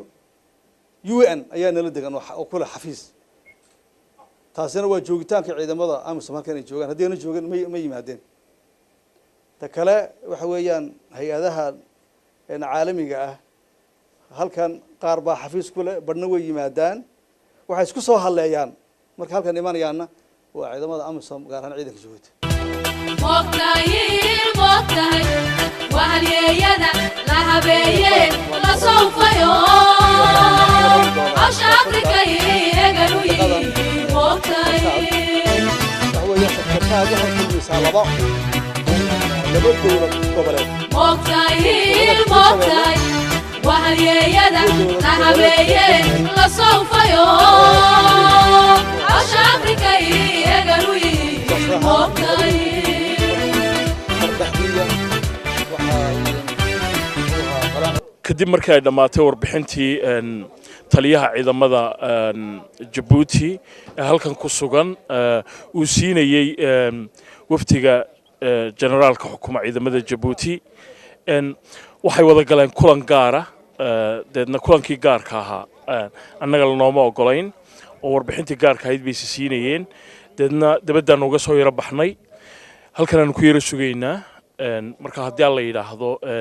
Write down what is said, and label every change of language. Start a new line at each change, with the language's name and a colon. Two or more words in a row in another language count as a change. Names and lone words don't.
Somali: UN ayaa nala degan oo kula xafiis taasina waa joogitaanka ciidamada amisom halkan ay joogaan haddii ay joogan ma yimaadeen ta kale waxa weeyaan hay'adaha caalamiga ah halkan qaar baa xafiis ku leh badna way yimaadaan waxay isku soo haleeyaan marka halkan imaanayaana waa ciidamada amisom gaar ahaan ciidanka Djibouti موقتي وهاليدا لهبيه لصوفيو عش أفريقيا يقلوي موقتي موقتي وهاليدا لهبيه لصوفيو عش أفريقيا يقلوي موقتي kadib markii ay dhamaatay warbixintii taliyaha ciidamada Djibouti ee halkan ku sugan uu siinayay waftiga generaalka xukuumadda ciidamada Djibouti waxay wada galeen kulan gaar ah deedna kulankii gaarka ahaa annaga lanooma ogolayn oo warbixintii gaarka ahayd bay siinayeen deedna dabadaan uga soo yara baxnay halkan aan ku yara sugaynaa marka haddii la yiraahdo